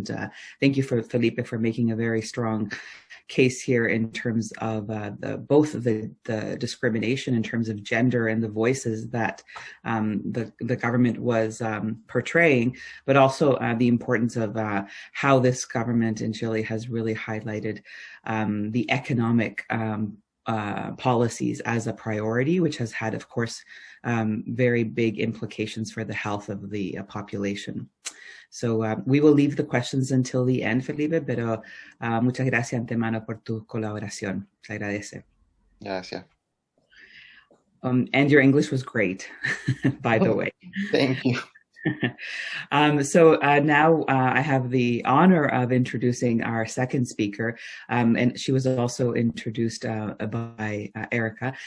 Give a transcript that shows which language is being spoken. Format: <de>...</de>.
<en>And thank you for Felipe for making a very strong case here in terms of both of the discrimination in terms of gender and the voices that the government was portraying, but also the importance of how this government in Chile has really highlighted the economic policies as a priority, which has had, of course, very big implications for the health of the population. So we will leave the questions until the end, Felipe,</en> <es>pero muchas gracias antemano por tu colaboración. Se agradece. Gracias.</es> <en>And your English was great, by the way. Thank you. Now I have the honor of introducing our second speaker, and she was also introduced by Erica.</en>